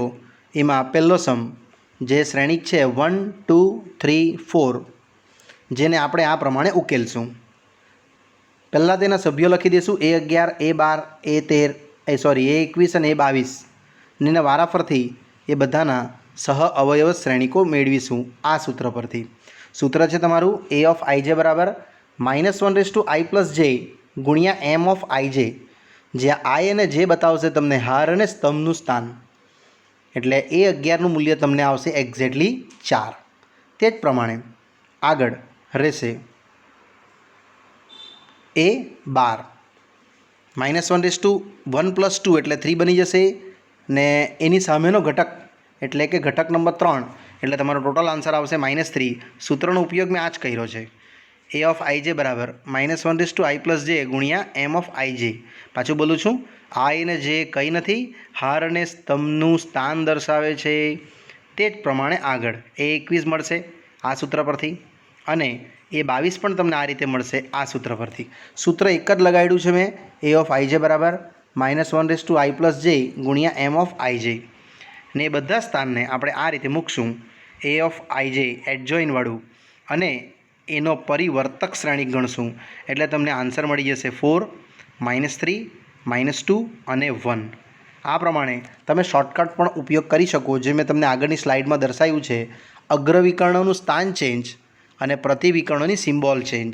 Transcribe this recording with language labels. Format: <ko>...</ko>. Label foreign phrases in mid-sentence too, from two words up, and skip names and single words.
<gu>એમાં પહેલો સમ જે શ્રેણિક છે 1, 2, 3, 4, જેને આપણે આ પ્રમાણે ઉકેલશું. પહેલાં તેના સભ્યો લખી દઈશું A11, A12, A21 અને A22, ને એના વારાફરથી એ બધાના સહ અવયવ શ્રેણિકો મેળવીશું આ સૂત્ર પરથી. સૂત્ર છે તમારું A of ij બરાબર -1/i+j ગુણ્યા m of ij, જ્યાં i અને j બતાવશે તમને હાર અને સ્તંભનું સ્થાન. એટલે A11નું મૂલ્ય તમને આવશે એક્ઝેક્ટલી 4. તે જ પ્રમાણે આગળ રહેશે A12 -1/1 + 2 એટલે 3 બની જશે, ને એની સામેનો ઘટક એટલે કે ઘટક નંબર 3 એટલે તમારો</gu> <en>total answer</en> <gu>આવશે -3. સૂત્રનો ઉપયોગ મેં આ જ કર્યો છે. A of ij બરાબર -1/i+j ગુણ્યા m of ij. પાછું બોલું છું, i અને j કંઈ નથી, હાર અને સ્તંભનું સ્થાન દર્શાવે છે. તે જ પ્રમાણે આગળ A21 મળશે આ સૂત્ર પરથી, અને A22 પણ તમને આ રીતે મળશે આ સૂત્ર પરથી. સૂત્ર એક જ લગાડ્યું છે મેં. A of ij બરાબર -1/i+j ગુણ્યા m of ij, ને એ બધા સ્થાનને આપણે આ રીતે મૂકશું A of ij એડજોઇનવાળું, અને એનો પરિવર્તક શ્રેણિક ગણશું એટલે તમને આન્સર મળી જશે 4, -3, -2 અને 1. આ પ્રમાણે તમે શોર્ટકટ પણ ઉપયોગ કરી શકો, જે મેં તમને આગળની સ્લાઇડમાં દર્શાવ્યું છે. અગ્રવિકર્ણોનું સ્થાન ચેન્જ અને પ્રતિવિકર્ણોની</gu> <en>symbol change.</en>